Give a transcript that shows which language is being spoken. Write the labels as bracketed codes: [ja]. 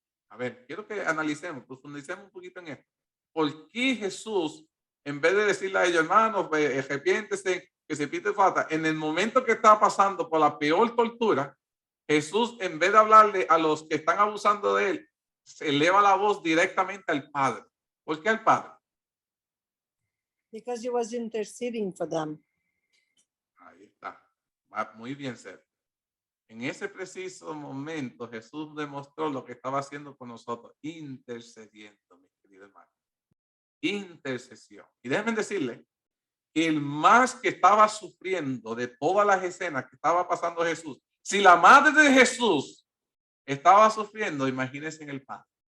[es] A ver, quiero que analicemos, profundicemos un poquito en esto. ¿Por qué Jesús, en vez de decirle a ellos, hermanos, arrepiéntese, que se pide falta, en el momento que está pasando por la peor tortura, Jesús, en vez de hablarle a los que están abusando de él, se eleva la voz directamente al Padre? ¿Por qué al Padre? [en] Because he was interceding for them. [es] Ahí está. Va muy bien, Seth. En ese preciso momento, Jesús demostró lo que estaba haciendo con nosotros, intercediendo, mis queridos hermanos. Intercesión. Y déjenme decirle que el más que estaba sufriendo de todas las escenas que estaba pasando Jesús, si la madre de Jesús estaba sufriendo, imagínense en el Padre.